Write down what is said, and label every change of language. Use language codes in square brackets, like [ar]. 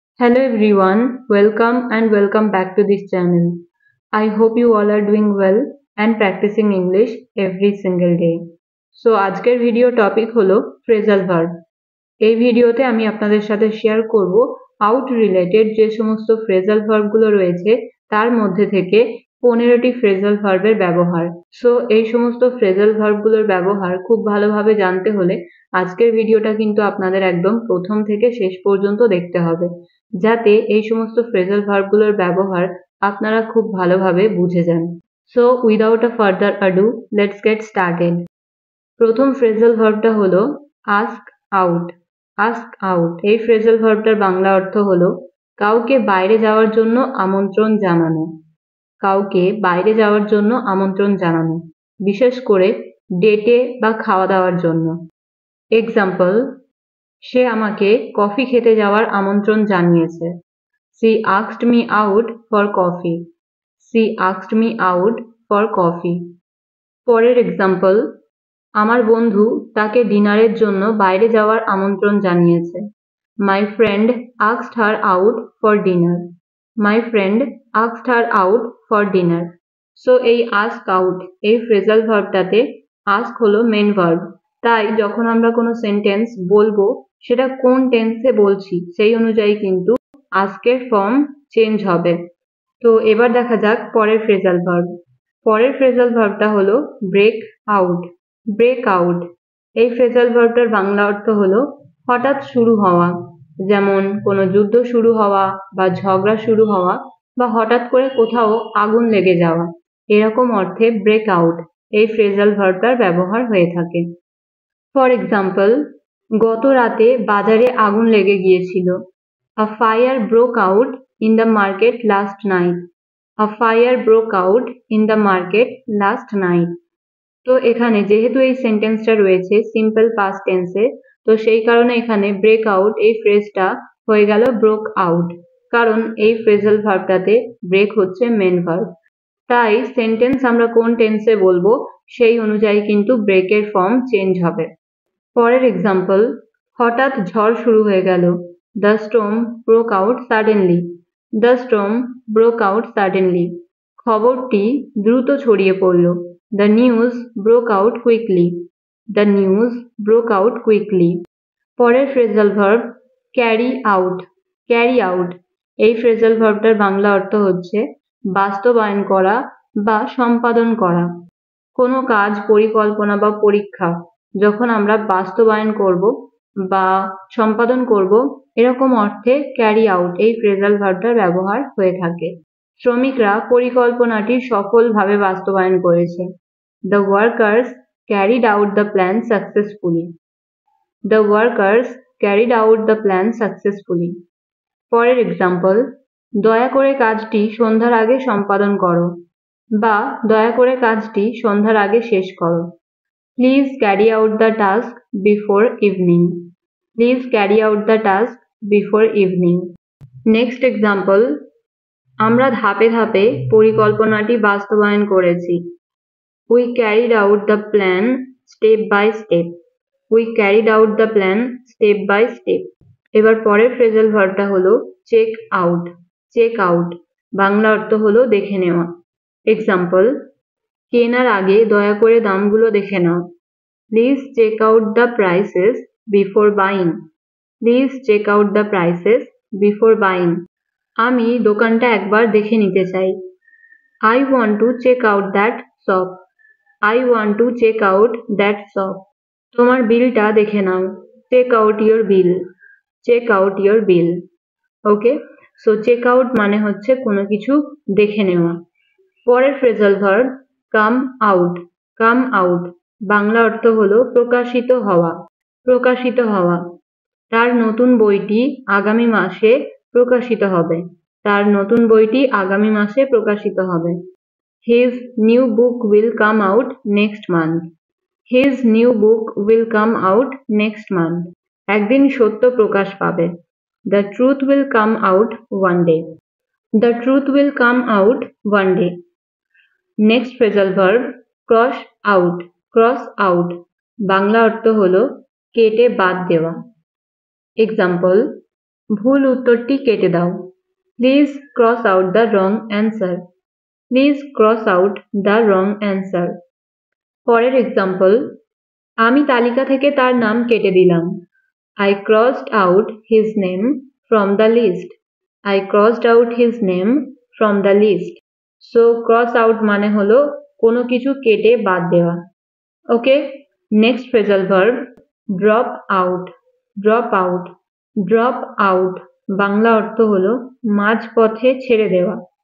[en] Hello everyone, welcome back to this channel. I hope you all are doing well and practicing English every single day. [bn] So আজকের video topic হলো phrasal verb. এই ভিডিওতে আমি আপনাদের সাথে share করব out related যে সমস্ত ফ্রেজাল ভার্বগুলো রয়েছে তার মধ্যে থেকে 15টি ফ্রেজাল ভার্বের ব্যবহার। সো এই সমস্ত ফ্রেজাল ভার্বগুলোর ব্যবহার খুব ভালোভাবে জানতে হলে আজকের ভিডিওটা কিন্তু আপনাদের একদম প্রথম থেকে শেষ পর্যন্ত দেখতে হবে, যাতে এই সমস্ত ফ্রেজাল ভার্বগুলোর ব্যবহার আপনারা খুব ভালোভাবে বুঝে যান। [en] So without a further ado, let's get started. [bn] প্রথম ফ্রেজাল ভার্বটা হলো আস্ক আউট। আস্ক আউট এই ফ্রেজাল ভার্বটার বাংলা অর্থ হলো কাউকে বাইরে যাওয়ার জন্য আমন্ত্রণ জানানো। কাউকে বাইরে যাওয়ার জন্য আমন্ত্রণ জানানো, বিশেষ করে ডেটে বা খাওয়া দাওয়ার জন্য। এক্সাম্পল, সে আমাকে কফি খেতে যাওয়ার আমন্ত্রণ জানিয়েছে। [en] She asked me out for coffee. She asked me out for coffee. [bn] পরের এক্সাম্পল, আমার বন্ধু তাকে ডিনারের জন্য বাইরে যাওয়ার আমন্ত্রণ জানিয়েছে। [en] My friend asked her out for dinner. My friend asked her out for dinner. [bn] So এই ask out এই ফ্রেজাল ভার্বটাতে ask হলো মেন ভার্ব, তাই যখন আমরা কোনো সেন্টেন্স বলবো সেটা কোন টেন্সে বলছি সেই অনুযায়ী কিন্তু আস্কের ফর্ম চেঞ্জ হবে। তো এবার দেখা যাক পরের ফ্রেজাল ভার্ব। পরের ফ্রেজাল ভার্বটা হলো ব্রেক আউট। ব্রেক আউট এই ফ্রেজাল ভার্বটার বাংলা অর্থ হলো হঠাৎ শুরু হওয়া, যেমন কোনো যুদ্ধ শুরু হওয়া বা ঝগড়া শুরু হওয়া বা হঠাৎ করে কোথাও আগুন লেগে যাওয়া, এরকম অর্থে ব্রেক আউট এই ফ্রেজাল ভার্বটার ব্যবহার হয়ে থাকে। ফর এক্সাম্পল, গত রাতে বাজারে আগুন লেগে গিয়েছিল। [en] A fire broke out in the market last night. A fire broke out in the market last night. [bn] তো এখানে যেহেতু এই সেন্টেন্সটা রয়েছে সিম্পল পাস্ট টেন্সে, তো সেই কারণে এখানে ব্রেক আউট এই ফ্রেজটা হয়ে গেল ব্রোক আউট, কারণ এই ফ্রেজাল ভার্বটাতে ব্রেক হচ্ছে মেন ভার্ব। তাই সেন্টেন্স আমরা কোন টেন্সে বলবো সেই অনুযায়ী কিন্তু ব্রেকের ফর্ম চেঞ্জ হবে। পরের এক্সাম্পল, হঠাৎ ঝড় শুরু হয়ে গেল। [en] The storm broke out suddenly. The storm broke out suddenly. [bn] খবরটি দ্রুত ছড়িয়ে পড়ল। [en] The news broke out quickly. The news broke out quickly. [bn] পরের phrasal verb carry out. Carry out এই ফ্রেজাল ভার্বটার বাংলা অর্থ হচ্ছে বাস্তবায়ন করা বা সম্পাদন করা। কোনো কাজ, পরিকল্পনা বা পরীক্ষা যখন আমরা বাস্তবায়ন করব বা সম্পাদন করব, এরকম অর্থে ক্যারি আউট এই ফ্রেজাল ভার্বটার ব্যবহার হয়ে থাকে। শ্রমিকরা পরিকল্পনাটি সফলভাবে বাস্তবায়ন করেছে। [en] The workers carried out the plan successfully. The workers carried out the plan successfully. [bn] পরের এক্সাম্পল, দয়া করে কাজটি সন্ধ্যার আগে সম্পাদন করো বা দয়া করে কাজটি সন্ধ্যার আগে শেষ করো। [en] Please carry out the task before evening. Please carry out the task before evening. [bn] Next example, আমরা ধাপে ধাপে পরিকল্পনাটি বাস্তবায়ন করেছি। [en] We carried out the plan step by step. We carried out the plan step by step. [bn] এবার পরের phrasal ভার্বটা হলো check out. Check out Bangla অর্থ হলো দেখে নেওয়া। এক্সাম্পল, কেনার আগে দয়া করে দামগুলো দেখে নাও। [en] Please check out the prices before buying. Please check out the prices before buying. [bn] আমি দোকানটা একবার দেখে নিতে চাই। [en] I want to check out that shop. I want to check out that shop. [bn] তোমার বিলটা দেখে নাও। [en] Check out your bill. Check out your bill. [bn] Okay, so check out মানে হচ্ছে কোনো কিছু দেখে নেওয়া। পরের phrasal verb come out. Come out Bangla অর্থ হলো প্রকাশিত হওয়া। প্রকাশিত হওয়া, তার নতুন বইটি আগামী মাসে প্রকাশিত হবে। তার নতুন বইটি আগামী মাসে প্রকাশিত হবে। [en] His new book will come out next month. His new book will come out next month. [bn] একদিন সত্য প্রকাশ পাবে। [en] The truth will come out one day. The truth will come out one day. [bn] Next phrasal verb cross out. Cross out Bangla অর্থ হলো কেটে বাদ দেওয়া। Example, ভুল উত্তরটি কেটে দাও। [en] Please cross out the wrong answer. Please cross out the wrong answer. [bn] পরের এক্সাম্পল, আমি তালিকা থেকে তার নাম কেটে দিলাম। [en] I crossed out his name from the list. I crossed out his name from the list. [bn] So cross out মানে হলো কোনো কিছু কেটে বাদ দেওয়া। ওকে, next phrasal verb, drop out. Drop out. Drop out Bangla অর্থ হলো মাঝপথে ছেড়ে দেওয়া।